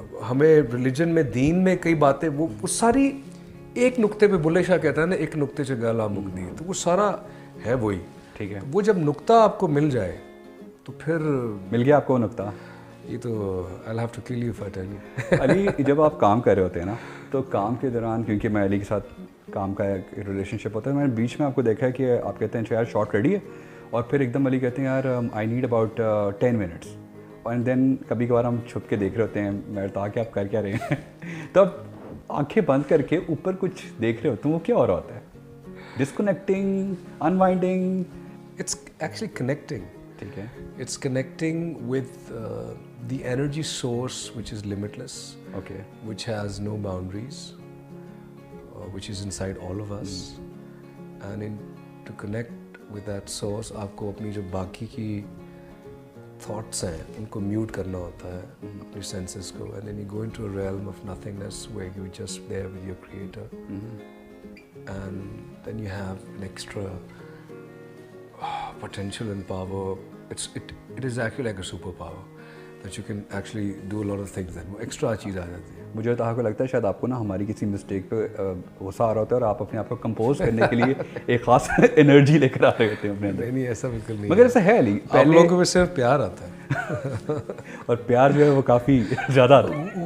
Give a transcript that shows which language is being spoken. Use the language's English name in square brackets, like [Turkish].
[Urdu] ہمیں ریلیجن میں, دین میں کئی باتیں وہ ساری ایک نقطے پہ, بلے شاہ کہتا ہے نا [Punjabi] ایک نقطے سے گالا مک دی, [Urdu] تو وہ سارا ہے وہی. ٹھیک ہے, وہ جب نقطہ آپ کو مل جائے تو پھر مل گیا آپ کو وہ نقطہ. یہ تو [English] I'll have to kill you if I tell you. [Urdu] علی جب آپ کام کر رہے ہوتے ہیں نا, تو کام کے دوران, کیونکہ میں علی کے ساتھ کام کا ایک ریلیشن شپ ہوتا ہے, میں نے بیچ میں آپ کو دیکھا ہے کہ آپ کہتے ہیں یار شارٹ ریڈی ہے, اور پھر ایک دم علی کہتے ہیں یار [English] I need about 10 minutes, and then [Urdu] کبھی کبھار ہم چھپ کے دیکھ رہے ہوتے ہیں, میں بتا کہ آپ کر کیا رہے ہیں, تب آنکھیں بند کر کے اوپر کچھ دیکھ رہے ہوتے ہیں, وہ کیا ہو رہا ہوتا ہے؟ ڈسکنیکٹنگ, انوائنڈنگ؟ [English] It's actually connecting. [Urdu] ٹھیک ہے, [English] It's connecting with the energy source which is limitless, okay, which has no boundaries, which is inside all of us. And to connect with that source, [Urdu] آپ کو اپنی جو باقی کی thoughts ہیں ان کو میوٹ کرنا ہوتا ہے, [English] اپنی senses کو, and then you go into a realm of nothingness where you're just there with your creator. And then you have an extra potential and power. It is actually like a superpower that you can actually do a lot of things. Then [Urdu] وہ extra چیز آ جاتی ہے. مجھے تو کو لگتا ہے شاید آپ کو نا ہماری کسی مسٹیک پہ غصہ آ رہا ہوتا ہے, اور آپ اپنے آپ کو کمپوز کرنے کے لیے ایک خاص انرجی لے کر آ رہے ہوتے ہیں اپنے اندر. نہیں, ایسا بالکل نہیں, مگر ایسا ہے علی, آپ لوگوں کو صرف پیار آتا ہے. اور پیار جو ہے وہ کافی زیادہ آتا ہے.